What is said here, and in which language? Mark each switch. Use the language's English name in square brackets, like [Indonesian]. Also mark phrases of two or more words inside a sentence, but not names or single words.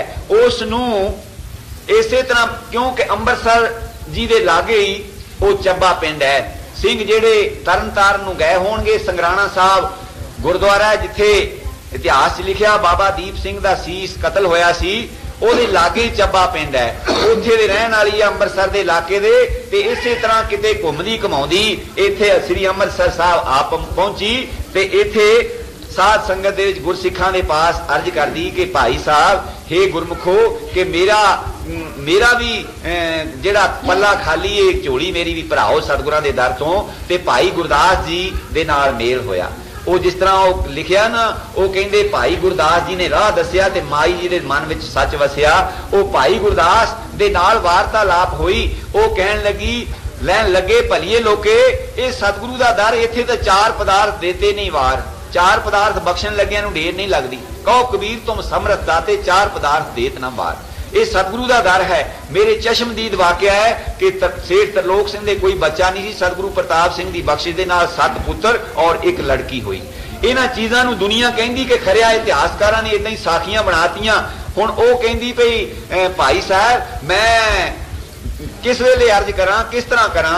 [Punjabi] ਉਸਨੂੰ ਇਸੇ ਤਰ੍ਹਾਂ ਕਿਉਂਕਿ ਅੰਮ੍ਰਿਤਸਰ ਜੀ ਦੇ ਲਾਗੇ ਹੀ ਉਹ ਚੱਬਾ ਪਿੰਡ ਹੈ। ਸਿੰਘ ਜਿਹੜੇ ਤਰਨ ਤਾਰਨ ਨੂੰ ਗਏ ਹੋਣਗੇ, ਸੰਗਰਾਣਾ ਸਾਹਿਬ ਗੁਰਦੁਆਰਾ ਜਿੱਥੇ ਇਤਿਹਾਸ ਲਿਖਿਆ ਬਾਬਾ ਦੀਪ ਸਿੰਘ ਦਾ ਸੀਸ ਕਤਲ ਹੋਇਆ ਸੀ, ਉਹਦੇ ਲਾਗੇ ਹੀ ਚੱਬਾ ਪਿੰਡ ਹੈ, ਉੱਥੇ ਦੇ ਰਹਿਣ ਵਾਲੀ ਆ ਅੰਮ੍ਰਿਤਸਰ ਦੇ ਇਲਾਕੇ ਦੇ। ਤੇ ਇਸੇ ਤਰ੍ਹਾਂ ਕਿਤੇ ਘੁੰਮਦੀ ਘਮਾਉਂਦੀ ਇੱਥੇ ਸ੍ਰੀ ਅੰਮ੍ਰਿਤਸਰ ਸਾਹਿਬ ਆਪ ਪਹੁੰਚੀ ਤੇ ਇੱਥੇ ਸਾਧ ਸੰਗਤ ਦੇ ਵਿੱਚ ਗੁਰਸਿੱਖਾਂ ਦੇ ਪਾਸ ਅਰਜ਼ ਕਰ ਦੀ ਕਿ ਭਾਈ ਸਾਹਿਬ ਹੇ ਗੁਰਮੁਖੋ ਕਿ ਮੇਰਾ ਭੀ ਜਿਹੜਾ ਪੱਲਾ ਖਾਲੀ ਹੈ, ਝੋਲੀ ਮੇਰੀ ਭੀ ਭਰਾਓ ਸਤਿਗੁਰਾਂ ਦੇ ਦਰ ਤੋਂ। ਤੇ ਭਾਈ ਗੁਰਦਾਸ ਜੀ ਦੇ ਨਾਲ ਮੇਲ ਹੋਇਆ। ਉਹ ਜਿਸ ਤਰ੍ਹਾਂ ਉਹ ਲਿਖਿਆ ਨਾ, ਉਹ ਕਹਿੰਦੇ ਭਾਈ ਗੁਰਦਾਸ ਜੀ ਨੇ ਰਾਹ ਦੱਸਿਆ ਤੇ ਮਾਈ ਜੀ ਦੇ ਮਨ ਵਿੱਚ ਸੱਚ ਵੱਸਿਆ। ਉਹ ਭਾਈ ਗੁਰਦਾਸ ਦੇ ਨਾਲ ਵਾਰਤਾਲਾਪ ਹੋਈ। ਉਹ ਕਹਿਣ ਲੱਗੀ ਲੈਣ ਲੱਗੇ ਭਲੀਏ ਲੋਕੇ ਏ ਸਤਿਗੁਰੂ ਦਾ ਦਰ, ਇੱਥੇ ਤਾਂ ਚਾਰ ਪਦਾਰਥ ਦੇਤੇ ਨਹੀਂ ਵਾਰ, ਚਾਰ ਪਦਾਰਥ ਬਖ਼ਸ਼ਣ ਲੱਗਿਆਂ ਨੂੰ ਢੇਰ ਨਹੀਂ ਲੱਗਦੀ। ਕਹੁ ਕਬੀਰ ਤੁਮ ਸਮਰਥ ਦਾਤੇ ਚਾਰ ਪਦਾਰਥ ਦੇਤ ਨਾ ਬਾਰ। ਏ ਸਤਿਗੁਰੂ ਕਾ ਦਰ ਹੈ। ਮੇਰੇ ਚਸ਼ਮਦੀਦ ਵਾਕਿਆ ਹੈ ਕਿ ਸੇਠ ਤਰਲੋਕ ਸਿੰਘ ਦੇ ਕੋਈ ਬੱਚਾ ਨਹੀਂ ਸੀ, ਸਤਿਗੁਰੂ ਪ੍ਰਤਾਪ ਸਿੰਘ ਦੀ ਬਖ਼ਸ਼ਿਸ਼ ਦੇ ਨਾਲ 7 ਪੁੱਤਰ ਔਰ 1 ਲੜਕੀ ਹੋਈ। ਇਨ੍ਹਾਂ ਚੀਜ਼ਾਂ ਨੂੰ ਦੁਨੀਆ ਕਹਿੰਦੀ ਕਿ ਖਰਿਆ ਇਤਿਹਾਸਕਾਰਾਂ ਨੇ ਇੱਦਾਂ ਹੀ ਸਾਖੀਆਂ ਬਣਾਤੀਆਂ। ਹੁਣ ਓਹ ਕਹਿੰਦੀ ਪਈ ਭਾਈ ਸਾਹਿਬ ਮੈਂ ਕਿਸ ਵੇਲੇ ਅਰਜ਼ ਕਰਾਂ, ਕਿਸ ਤਰ੍ਹਾਂ ਕਰਾਂ।